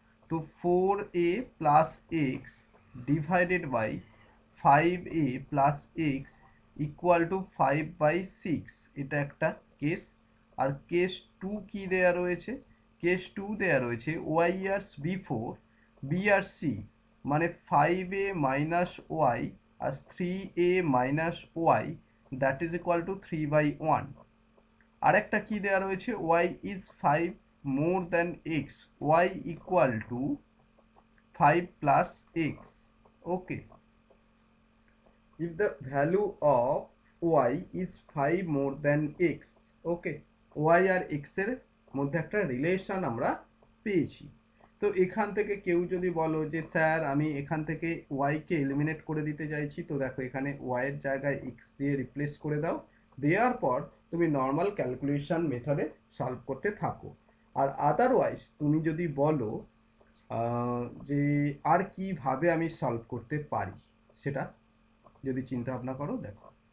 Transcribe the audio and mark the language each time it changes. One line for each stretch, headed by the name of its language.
Bangla: তো 4a plus x divided by 5a plus x equal to 5/6, এটা একটা case. আর case 2 কি দেয়া রয়েছে, কেস 2 দেয়া রয়েছে ওয়াই ইয়ার্স বিফোর বি আর সি, মানে 5a minus Y আর 3a minus Y, that is equal to 3/1। আরেকটা কি দেওয়া রয়েছে,
English: y is 5 more than x, y equal to 5 plus x, okay। If the value of y is 5 more than x, okay,
Bangla: y আর x এর মধ্যে একটা relation আমরা পেয়েছি। তো এখান থেকে কেউ যদি বলো যে স্যার আমি এখান থেকে y কে এলিমিনেট করে দিতে চাইছি, তো দেখো এখানে y এর জায়গায় x দিয়ে রিপ্লেস করে দাও, দেওয়ার পর তুমি নর্মাল ক্যালকুলেশন মেথডে সলভ করতে থাকো। আর আদারওয়াইজ তুমি যদি বলো যে আর কিভাবে আমি সলভ করতে পারি, সেটা যদি চিন্তা ভাবনা করো, দেখো।